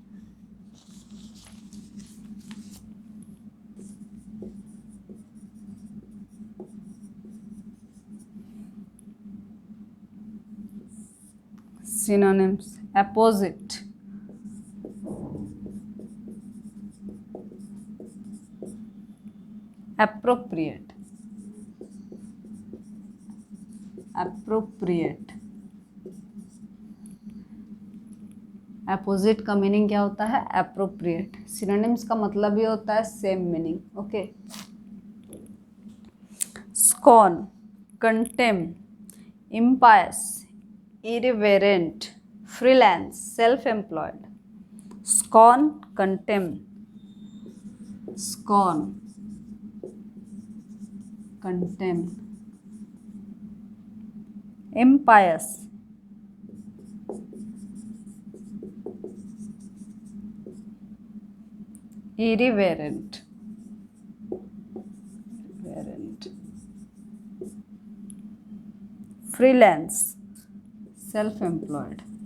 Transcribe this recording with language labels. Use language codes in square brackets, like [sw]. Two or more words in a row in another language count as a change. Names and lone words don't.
[en] synonyms: opposite, appropriate, appropriate. [hi] अपोजिट का मीनिंग क्या होता है? [en] एप्रोप्रिएट. [hi] सिनोनिम्स का मतलब ही होता है [en] same meaning. ओके. scorn, contemn, impious, irreverent, freelance, self-employed. scorn, contemn. scorn, contemn, impious, irreverent, freelance, self-employed,